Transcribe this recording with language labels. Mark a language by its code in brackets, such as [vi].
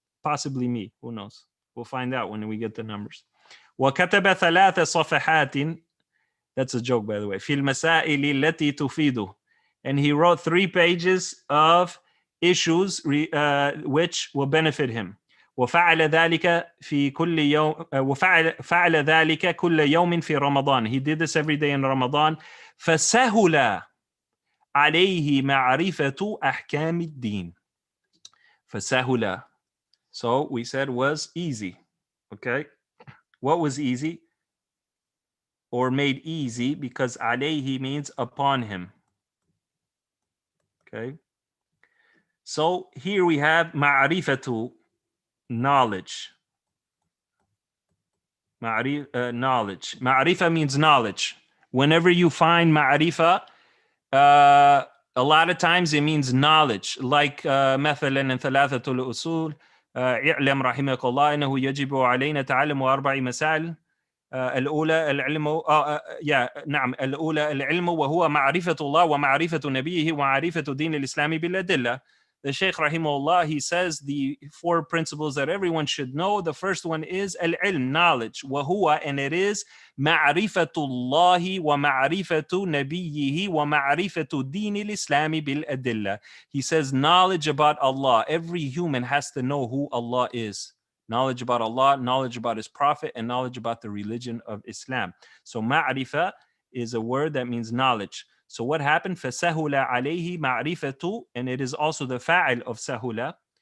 [en] Possibly me, who knows? We'll find out when we get the numbers. [ar] وَكَتَبَ ثَلَاثَ صَفَحَاتٍ, [en] that's a joke, by the way, [ar] فِي الْمَسَائِلِ الَّتِي تُفِيدُ, [en] and he wrote 3 pages of issues which will benefit him. [ar] وفعل ذلك في كل يوم فعل ذلك كل يوم في رمضان. [en] He did this every day in Ramadan. [ar] فسهل عليه معرفة أحكام الدين. [en] فسهل. So we said was easy. Okay. What was easy? Or made easy, because عليه means upon him. Okay. So here we have معرفة, knowledge. Knowledge. Ma'rifa means knowledge. Whenever you find ma'rifa, a lot of times it means knowledge. [ar] Like مثلا in ثلاثة الأصول اعلم رحمك الله إنه يجب علينا تعلم 4 مسائل. الأولى العلم نعم الأولى العلم وهو معرفة الله ومعرفة نبيه ومعرفة دين الإسلام بالأدلة. [en] The Shaykh rahimahullah, he says the 4 principles that everyone should know. The first one is al-ilm, knowledge. [ar] وهو, [en] and it is [ar] معرفة الله ومعرفة نبيه ومعرفة دين الإسلام بالأدلة. [en] He says knowledge about Allah. Every human has to know who Allah is. Knowledge about Allah, knowledge about His Prophet, and knowledge about the religion of Islam. So ma'rifa is a word that means knowledge. So what happened? [ar] فَسَهُلَ عَلَيْهِ مَعْرِفَةُ, [en] and it is also the fa'il of sahula.